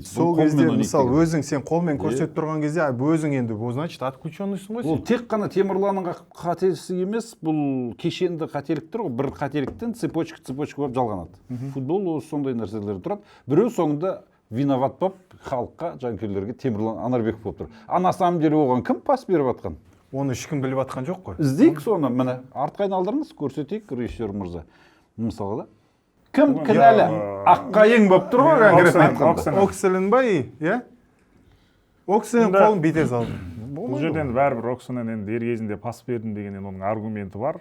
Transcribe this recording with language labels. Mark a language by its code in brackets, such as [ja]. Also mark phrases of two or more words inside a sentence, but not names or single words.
[kk] Сол кезде мысалы өзің сен қолмен көрсетіп тұрған кезде өзің енді бұл [ru] значит отключенныйсың [kk] ғой сен. Ол тек қана Темірланның қателігі емес, бұл кешенді қателіктер ғой. Бір қателіктен цепочка болып жалғанады. Футбол осы сондай нәрселер тұрады. Біреу соңында виноват болып халыққа, жанкүйерлерге Темірлан Анарбеков болып тұр. [ru] А на самом деле [kk] оған кім пас беріп жатқан? Оны ешкім біліп жатқан жоқ қой. Іздейік соны, міне артқа айналдырыңыз, көрсетейік режиссер мырза. Мысалға да. Кім кінәлі? Аққайың болып тұр ғой конкретно айтқанда. Окселен ба, иә? Окселен қолын бетер салды. Бұл жерде енді бәрібір Оксенен енді дер кезінде пас бердім деген оның аргументі бар.